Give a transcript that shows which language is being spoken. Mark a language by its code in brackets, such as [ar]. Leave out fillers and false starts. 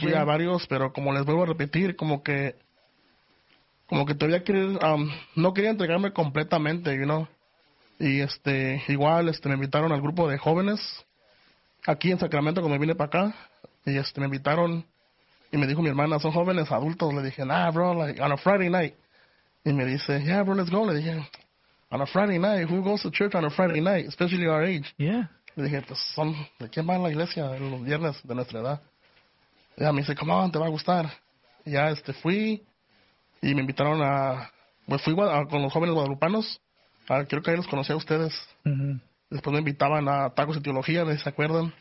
[es] Fui a varios, pero como les vuelvo a repetir, como que todavía no quería entregarme completamente, [en] you know? [es] Y igual me invitaron al grupo de jóvenes aquí en Sacramento cuando me vine para acá, y me invitaron. Y me dijo mi hermana, son jóvenes adultos. Le dije, [en] nah, bro, like, on a Friday night. [es] Y me dice, [en] yeah, bro, let's go. [es] Le dije, [en] on a Friday night, who goes to church on a Friday night, especially our age? Yeah. [es] Le dije, pues son, ¿de quién va a la iglesia los viernes de nuestra edad? Y me dice, [en] come on, [es] te va a gustar. Y ya fui y me invitaron fui con los jóvenes guadalupanos. Creo que ahí los conocí a ustedes. Mm-hmm. Después me invitaban a Tacos de Teología, ¿se acuerdan?